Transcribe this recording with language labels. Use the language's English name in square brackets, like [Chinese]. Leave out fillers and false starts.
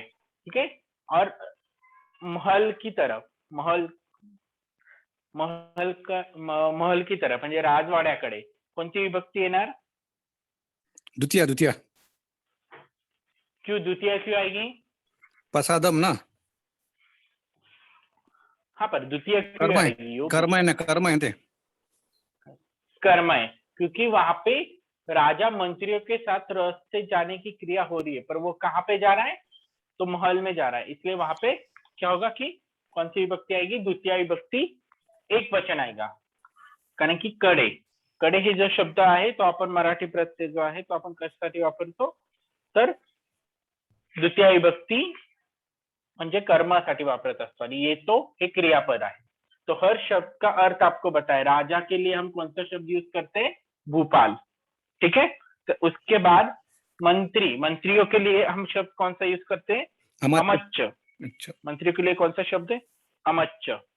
[Hindi] ठीक है, और महल की तरफ [Marathi] म्हणजे राजवाड्याकडे कोणती विभक्ती येणार? [Hindi] द्वितीय. क्यों द्वितीय क्यों आएगी? पसादम ना. हाँ, पर द्वितीय क्यों कर्म है. आएगी? [Marathi] कर्म आहे ना, कर्म आहे ते. [Hindi] कर्म है, क्योंकि वहां पे राजा मंत्रियों के साथ रथ से जाने की क्रिया हो रही है, पर वो कहाँ पे जा रहा है? तो महल में जा रहा है. इसलिए वहां पे क्या होगा कि कौन सी विभक्ति आएगी? द्वितीय विभक्ति एक वचन आएगा. [Marathi] कारण की कडे हे जो शब्द आहे तो आपण मराठी प्रत्यय जो आहे तो आपण कशासाठी वापरतो? तर द्वितीय विभक्ती म्हणजे कर्मासाठी वापरत असतो. आणि येतो हे क्रियापद आहे. [Hindi] तो हर शब्द का अर्थ आपको बताए. राजा के लिए हम कौन सा शब्द यूज करते हैं? भूपाल. ठीक है, तो उसके बाद मंत्रियों के लिए हम शब्द कौन सा यूज करते हैं? अमच्च. अच्छा. मंत्रियों के लिए कौन सा शब्द है? अमच्च.